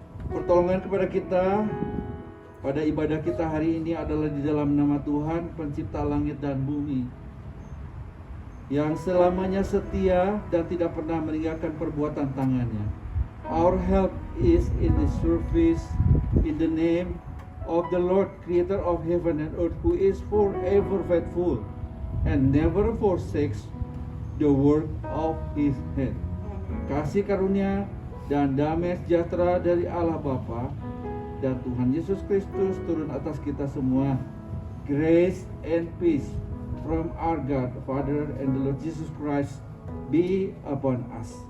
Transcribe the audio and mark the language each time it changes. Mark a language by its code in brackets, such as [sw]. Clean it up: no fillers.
[id] Pertolongan kepada kita pada ibadah kita hari ini adalah di dalam nama Tuhan, pencipta langit dan bumi, yang selamanya setia dan tidak pernah meninggalkan perbuatan tangannya. [en] Our help is in the service, in the name of the Lord, creator of heaven and earth, who is forever faithful and never forsakes the work of his hand. [id] Kasih karunia dan damai sejahtera dari Allah Bapa dan Tuhan Yesus Kristus turun atas kita semua. [en] Grace and peace from our God, Father, and the Lord Jesus Christ be upon us.